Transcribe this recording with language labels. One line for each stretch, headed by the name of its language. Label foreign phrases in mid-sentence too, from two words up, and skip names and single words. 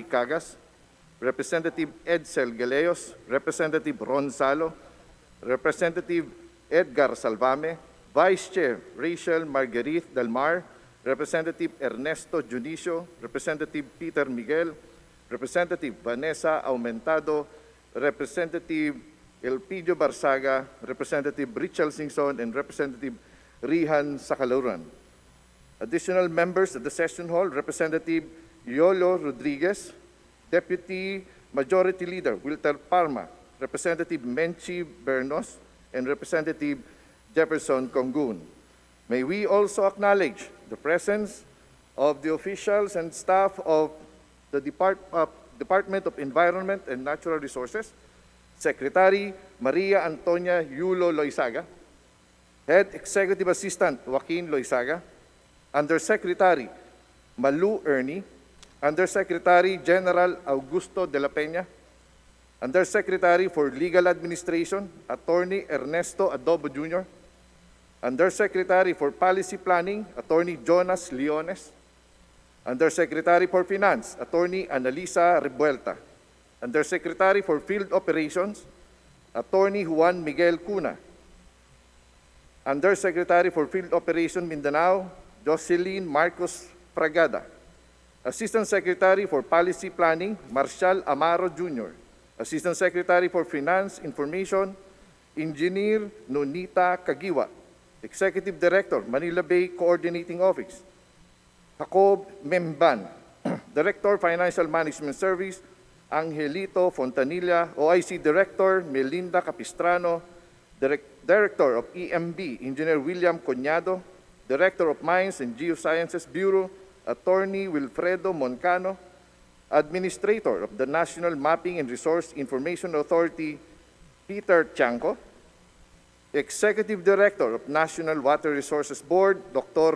English: Cagas, Representative Edsel Galeos, Representative Ron Salo, Representative Edgar Salvame, Vice Chair Rachel Marguerite Dalmar, Representative Ernesto Junicio, Representative Peter Miguel, Representative Vanessa Aumentado, Representative Elpidio Barsaga, Representative Richelle Singson, and Representative Rihan Sakaluran. Additional members of the session hall, Representative Yolo Rodriguez, Deputy Majority Leader Wilter Parma, Representative Menchi Bernos, and Representative Jefferson Congun. May we also acknowledge the presence of the officials and staff of the Department of Environment and Natural Resources, Secretary Maria Antonia Yulo Loizaga, Head Executive Assistant Joaquin Loizaga, Undersecretary Malu Ernie, Undersecretary General Augusto de la Peña, Undersecretary for Legal Administration, Attorney Ernesto Adobo Jr., Undersecretary for Policy Planning, Attorney Jonas Leones, Undersecretary for Finance, Attorney Analisa Revuelta, Undersecretary for Field Operations, Attorney Juan Miguel Cuna, Undersecretary for Field Operation Mindanao, Jocelyn Marcos Fragada, Assistant Secretary for Policy Planning, Marshal Amaro Jr., Assistant Secretary for Finance Information, Engineer Nonita Kagiwa, Executive Director, Manila Bay Coordinating Office, Jacob Memban, Director, Financial Management Service, Angelito Fontanilla, OIC Director, Melinda Capistrano, Director of EMB, Engineer William Coñado, Director of Mines and Geosciences Bureau, Attorney Wilfredo Moncano, Administrator of the National Mapping and Resource Information Authority, Peter Chanco, Executive Director of National Water Resources Board, Dr.